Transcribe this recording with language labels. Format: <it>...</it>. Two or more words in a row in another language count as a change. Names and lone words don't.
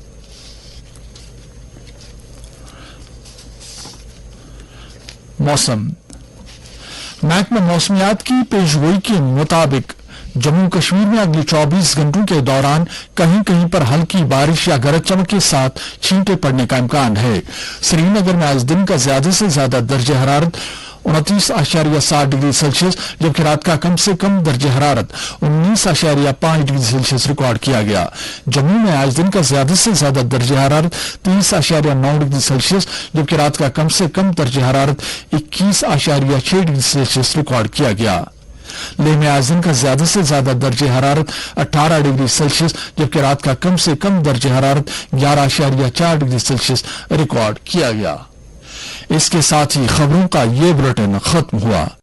<ur>موسم محکمہ موسمیات کی پیشگوئی کے مطابق جموں کشمیر میں اگلے 24 گھنٹوں کے دوران کہیں کہیں پر ہلکی بارش یا گرج چمک کے ساتھ چھینٹے پڑنے کا امکان ہے۔ سری نگر میں آج دن کا زیادہ سے زیادہ درجہ حرارت 29.7 ڈگری سیلسیس جبکہ رات کا کم سے کم درجہ حرارت 19.5 ڈگری سیلسیس ریکارڈ کیا گیا۔ جموں میں آج دن کا زیادہ سے زیادہ درجہ حرارت 30.9 ڈگری سیلسیس جبکہ رات کا کم سے کم درجہ حرارت 21.6 ڈگری سیلسیس ریکارڈ کیا گیا۔ لیہ میں آج دن کا زیادہ سے زیادہ درجہ حرارت 18 ڈگری سیلسیس جبکہ رات کا کم سے کم درجہ حرارت 11.4 ڈگری سیلسیس ریکارڈ کیا گیا۔ اس کے ساتھ ہی خبروں کا یہ بلیٹن ختم ہوا۔</ur>